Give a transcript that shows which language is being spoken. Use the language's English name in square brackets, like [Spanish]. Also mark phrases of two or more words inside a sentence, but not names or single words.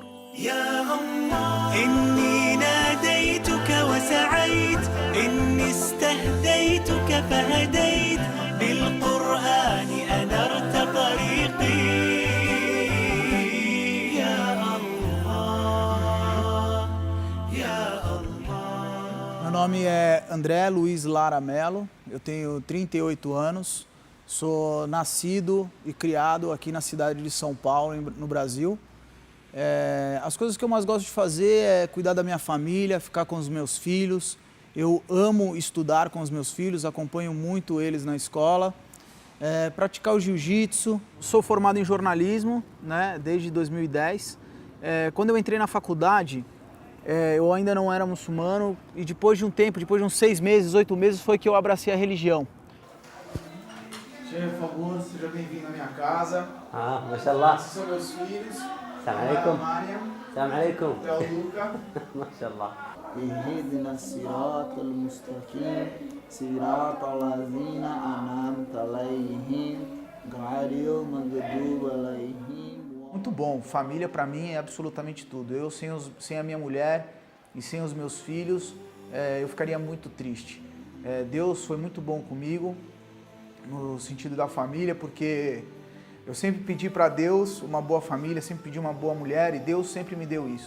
[Arabic] يا الله إني ناديتك وسعيت، إني استهديتك فهديت، بالقرآن أنرت طريقي. يا الله يا الله. [Portuguese] Meu nome é André Luiz Lara Mello, eu tenho 38 anos, sou nascido e criado aqui na cidade de São Paulo, no Brasil. As coisas que eu mais gosto de fazer é cuidar da minha família, ficar com os meus filhos. Eu amo estudar com os meus filhos, acompanho muito eles na escola. Praticar o jiu-jitsu. Sou formado em jornalismo, né, desde 2010. Quando eu entrei na faculdade, eu ainda não era muçulmano e depois de um tempo, depois de uns 6 meses, 8 meses, foi que eu abracei a religião. Chefe, por favor, seja bem-vindo à minha casa. Mashallah. Esses são meus filhos. [Arabic] سلام عليكم. سلام عليكم. [Portuguese] Theo Luca. Mashallah. [Arabic] اهدنا الصراط المستقيم صراط الذين أنعمت عليهم غير المغضوب عليهم. [Portuguese] Muito bom. Família para mim é absolutamente tudo. Eu sem a minha mulher e sem os meus filhos, eu ficaria muito triste. Deus foi muito bom comigo no sentido da família, porque eu sempre pedi para Deus uma boa família, sempre pedi uma boa mulher e Deus sempre me deu isso.